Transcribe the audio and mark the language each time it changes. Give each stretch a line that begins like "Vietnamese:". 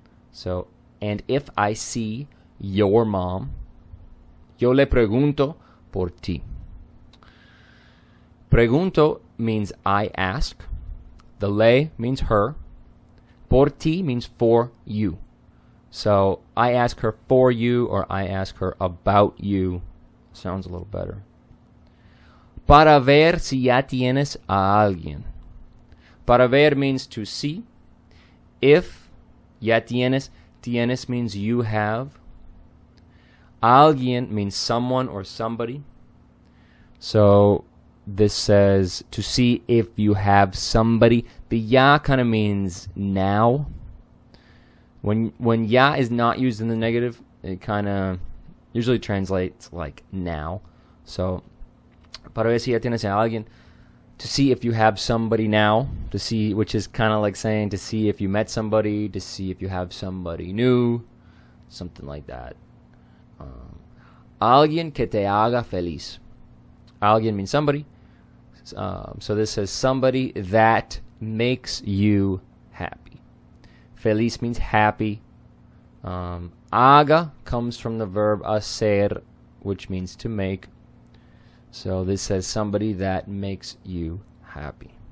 English: So, and if I see your mom,
Spanish: yo le pregunto por ti.
English: Pregunto means I ask. The le means her. Por ti means for you. So I ask her for you, or I ask her about you. Sounds a little better.
Spanish: Para ver si ya tienes a alguien.
English: Para ver means to see. If ya tienes, tienes means you have. Alguien means someone or somebody. So this says to see if you have somebody. The ya kind of means now. When ya is not used in the negative, it kind of usually translates like now.
Spanish: So, para ver si ya tienes a alguien.
English: To see if you have somebody now. To see, which is kind of like saying to see if you met somebody. To see if you have somebody new. Something like that.
Spanish: Alguien que te haga feliz.
English: Alguien means somebody. So this says somebody that makes you happy. Feliz means happy. Haga comes from the verb hacer, which means to make. So this says somebody that makes you happy.